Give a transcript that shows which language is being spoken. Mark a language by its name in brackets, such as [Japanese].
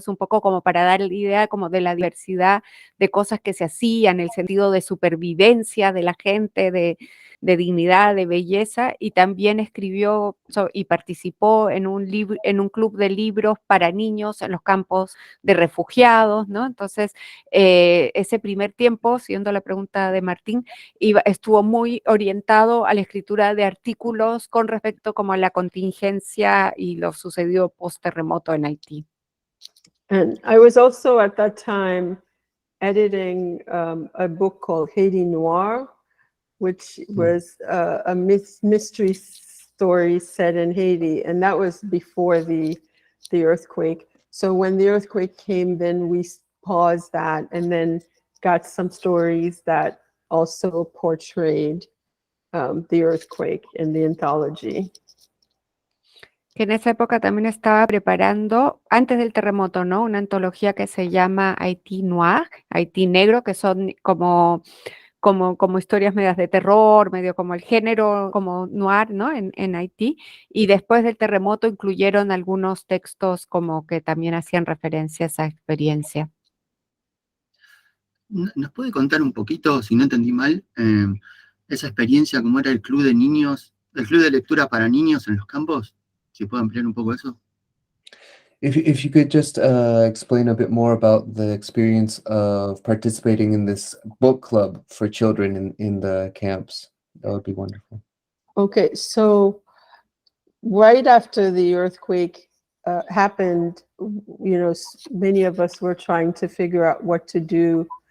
[Spanish] Entonces, un poco como para dar la idea como de la diversidad de cosas que se hacían, el sentido de supervivencia de la gente, de dignidad, de belleza, y también escribió y participó en un club de libros para niños en los campos de refugiados, ¿no? Entonces, ese primer tiempo, siguiendo la pregunta de Martín, estuvo muy orientado a la escritura de artículos con respecto como a la contingencia y lo sucedido post-terremoto en Haití. [English] And I was also at that time editing a book called Haiti Noir, which was a mystery story set in Haiti, and that was before the earthquake. So when the earthquake came, then we paused that and then got some stories that also portrayed the earthquake in the anthology. [Spanish] Que en esa época también estaba preparando, antes del terremoto, ¿no? Una antología que se llama Haití Noir, Haití Negro, que son como historias medias de terror, medio como el género, como noir, ¿no? En Haití. Y después del terremoto incluyeron algunos textos como que también hacían referencia a esa experiencia. ¿Nos puede contar un poquito, si no entendí mal, esa experiencia, cómo era el club de niños, el club de lectura para niños en los campos? Si puede ampliar un poco eso. [English] If you could just explain a bit more about the experience of participating in this book club for children in the camps, that would be wonderful. Okay, so right after the earthquake happened, you know, many of us were trying to figure out what to do.